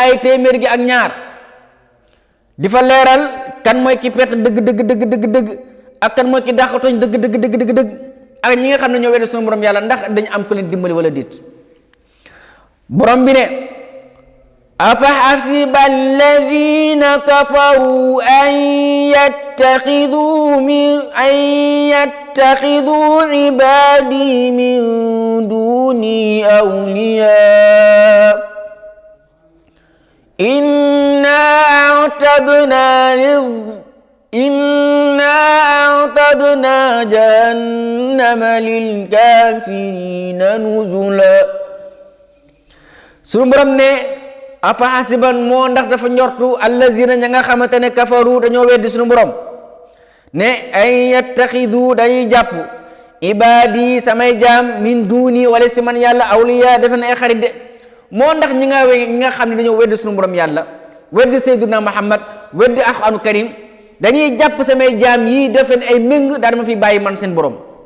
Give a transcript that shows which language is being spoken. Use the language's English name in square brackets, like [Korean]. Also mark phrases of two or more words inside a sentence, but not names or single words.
[Wolof] ay téeméer gi ak ñaar di fa leeral kan mooy ki perte dëgg ak kan mooy ki dàqatooñ dëgg ak ñi nga xam ne ñoo weddi sunu borom yàlla ndax dañu am ko leen dimbali wala déet borom bi ne [Arabic] أفحسب الذين كفروا أن يتخذوا عبادي من دوني أولياء إنا أعتدنا جهنم للكافرين نزلا [Wolof] suñu borom ne [Arabic] أفحسب [Wolof] moo ndax dafa njortu allazina ña nga xamante ne kafaru dañoo weddi suñu borom ne ay yattaxidu dañuy jàpp ibadi samay jaam [Arabic] من دوني [Wolof] wala si man yàlla awliya defe na ay xarit de moo ndax ñi nga xam ne dañoo weddi suñu borom yàlla weddi sayyiduna Muhammad weddi alxuraanu karim dañuy jàpp samay jaam yii def leen ay méng daal dama fi bàyyi man seen borom